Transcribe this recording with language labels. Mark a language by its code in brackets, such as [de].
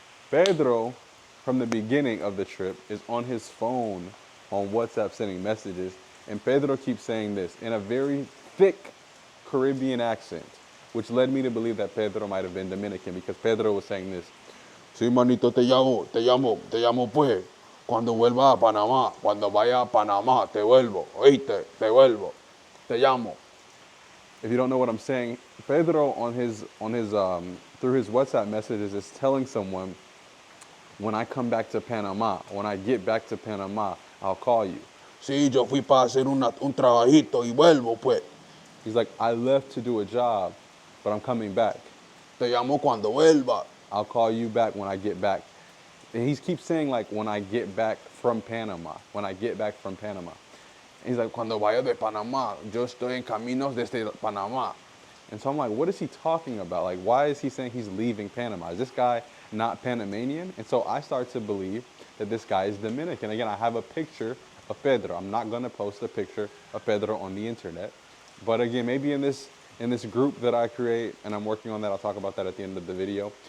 [en] Pedro, from the beginning of the trip, is on his phone on WhatsApp sending messages, and Pedro keeps saying this in a very thick Caribbean accent, which led me to believe that Pedro might have been Dominican because Pedro was saying this. [es] Sí, manito, te llamo pues. Cuando vuelva a Panamá, cuando vaya a Panamá, te vuelvo, oíste, te vuelvo, te llamo. [en] If you don't know what I'm saying, Pedro on his through his WhatsApp messages is telling someone, when I come back to Panama, when I get back to Panama, I'll call you. [es] Sí, yo fui para hacer un trabajito y vuelvo pues. [en] He's like, I left to do a job, but I'm coming back. [es] Te llamo cuando vuelva. [en] I'll call you back when I get back. And he keeps saying like, when I get back from Panama, when I get back from Panama. And he's like, [es] cuando vaya de Panamá, yo estoy en caminos desde Panamá. [en] And so I'm like, what is he talking about? Like, why is he saying he's leaving Panama? Is this guy not Panamanian? And so I start to believe that this guy is Dominican. Again, I have a picture of Pedro. I'm not going to post a picture of Pedro on the internet. But again, maybe in this group that I create, and I'm working on that, I'll talk about that at the end of the video.